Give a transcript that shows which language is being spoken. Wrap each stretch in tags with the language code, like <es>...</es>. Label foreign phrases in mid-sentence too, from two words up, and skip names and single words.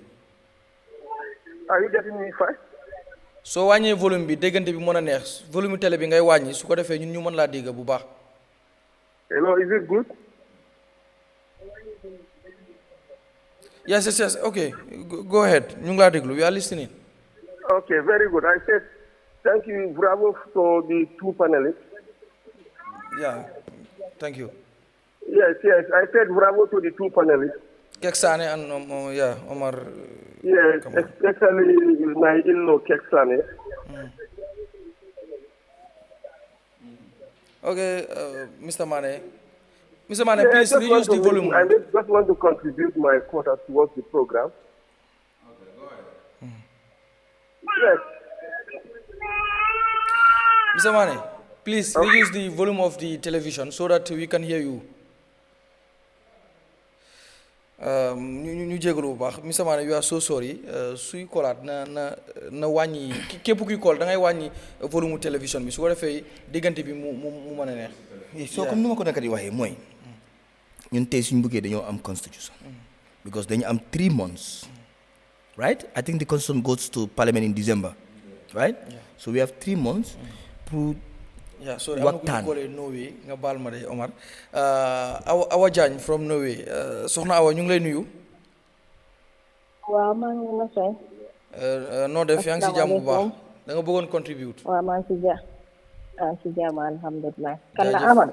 <en>Are you getting me fine?</en> <wo>soo wàññee volume bi déggante bi mën a neex volume télé bi ngay wàññi su ko defee ñun ñu mën laa dégg bu baax.</wo> <en>Hello, is it good? Yes, okay, go ahead</en> <wo>ñu ngi laa déglu,</wo> <en>we are listening. Okay, very good. I said thank you, bravo to the two panelists. Yeah, thank you. Yes, I said bravo to the two panelists. KEXX SANNEH and Omar. Yes, especially my illo KEXX. Okay, Mr. Mane. Mr. Mane, please reduce the volume. I just want to contribute my quota towards the program. Okay, go ahead. Yes. Mr. Mane, please reduce the volume of the television so that we can hear you.</en> <wo>ñu jégalu bu baax Mr. Mane,</wo> <en>you are so sorry</en> <wo>suy kolaat na wàññi képp kuy kool da ngay wàññi volume télévision bi su ko defee diggante bi mu mën a neex. soo comme ni ma ko nekk di waxee mooy ñun tey suñu bëggee dañoo am constitution because dañu am</wo> <en>3 months right. I think the constitution goes to parliament in December right. So we have 3 months pour sorry, I'm going to call it Norway</en> <wo>nga baal ma de</wo> <en>Omar.</en> <wo>Awa Jagne from Norway soxna Awa ñu ngi lay nuyu. waaw maa ngi leen a fay. noo def yaa ngi si jàmm bu baax da nga bëggoon contribute. waaw maa ngi si jàmm alhamdulilah. kan la Amadou.</wo>